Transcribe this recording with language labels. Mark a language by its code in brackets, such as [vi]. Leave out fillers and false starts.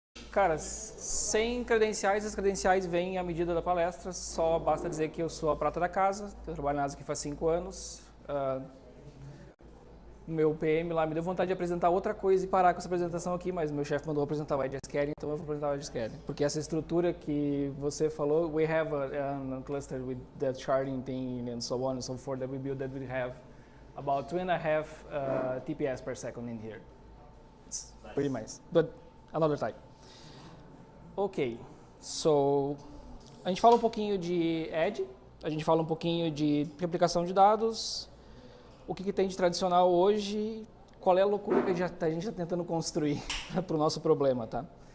[pt] Cara, sem credenciais, as credenciais vêm à medida da palestra, só basta dizer que eu sou a prata da casa, eu trabalho na ASA aqui faz 5 anos. Meu PM lá me deu vontade de apresentar outra coisa e parar com essa apresentação aqui, mas meu chefe mandou apresentar o Edge Scaling, então eu vou apresentar o Edge Scaling. Porque essa estrutura que você falou, [en] we have a cluster with that sharding thing and so on and so forth that we build that we have about 2.5 TPS per second in here. It's pretty nice, but another time. [pt] Ok, so a gente fala um pouquinho de Edge, a gente fala um pouquinho de replicação de dados, o que tem de tradicional hoje, qual é a loucura que a gente está tentando construir para o nosso problema, tá?